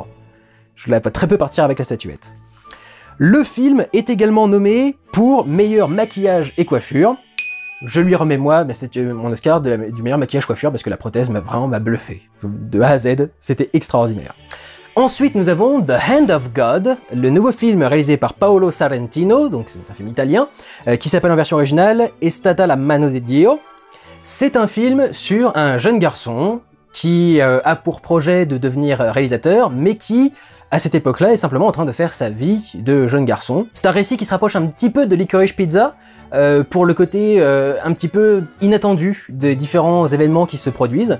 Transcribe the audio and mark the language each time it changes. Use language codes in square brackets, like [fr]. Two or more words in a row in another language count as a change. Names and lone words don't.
[fr] Je la vois très peu partir avec la statuette. Le film est également nommé pour meilleur maquillage et coiffure. Je lui remets moi mon Oscar du meilleur maquillage coiffure parce que la prothèse m'a vraiment bluffé. De A à Z, c'était extraordinaire. Ensuite, nous avons The Hand of God, le nouveau film réalisé par Paolo Sorrentino, donc c'est un film italien, qui s'appelle en version originale È stata la mano di Dio. C'est un film sur un jeune garçon qui a pour projet de devenir réalisateur, mais qui, à cette époque-là, est simplement en train de faire sa vie de jeune garçon. C'est un récit qui se rapproche un petit peu de Licorice Pizza, pour le côté un petit peu inattendu des différents événements qui se produisent.